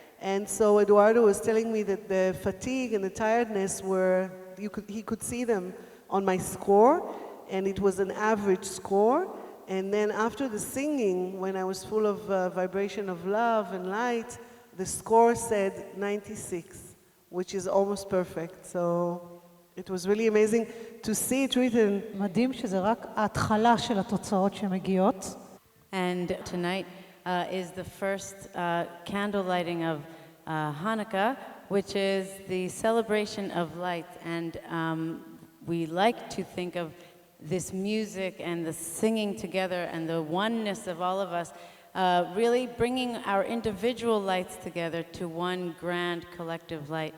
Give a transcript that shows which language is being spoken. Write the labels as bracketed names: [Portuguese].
[English] And so Eduardo was telling me that the fatigue and the tiredness he could see them on my score, and it was an average score. And then after the singing, when I was full of vibration of love and light, the score said 96, which is almost perfect. So it was really amazing to see it written. [Hebrew] מדהים שזה רק ההתחלה של התוצאות שמגיעות. [English] And tonight is the first candle lighting of Hanukkah, which is the celebration of light. And we like to think of this music and the singing together and the oneness of all of us, really bringing our individual lights together to one grand collective light.